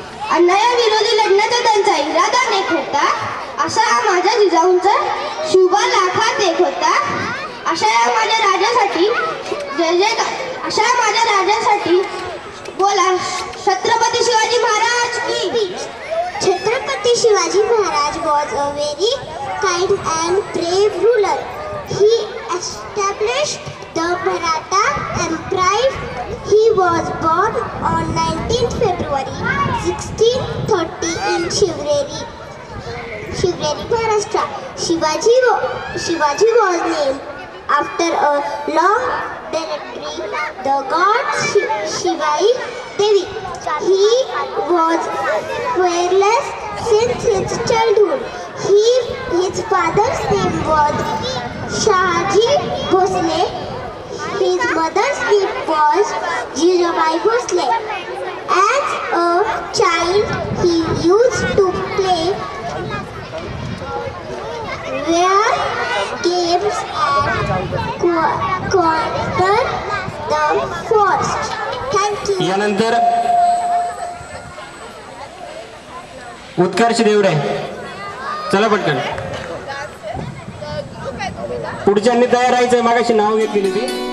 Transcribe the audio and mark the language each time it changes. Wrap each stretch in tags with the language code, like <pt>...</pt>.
<mr>अन्यायाविरोधी लढण्याचा त्यांचा इरादा नेक होता. असा माझ्या जिजाऊंचा शुभ लाखात एक होता. अशा या माझ्या राजासाठी जय जय. अशा माझ्या राजासाठी बोला छत्रपती शिवाजी महाराज की.</mr> <en>Chhatrapati Shivaji Maharaj was a very kind and brave ruler. He established the Maratha Empire. He was born on 19th February 1630 in Shivneri, Maharashtra. Shivaji was named after a long deity, the god Shivai Devi. He was fearless since his childhood. His father's name was Shahaji Bhosle. His mother's name was Jirabai Bhosle. As a child, he used to play where games and conquer the forest. Thank you.</en> <mr>यानंतर उत्कर्ष देवरे, चला पटकन. पुढच्यांनी तयार राहायचंय, मागाशी नाव घेतली ती.</mr>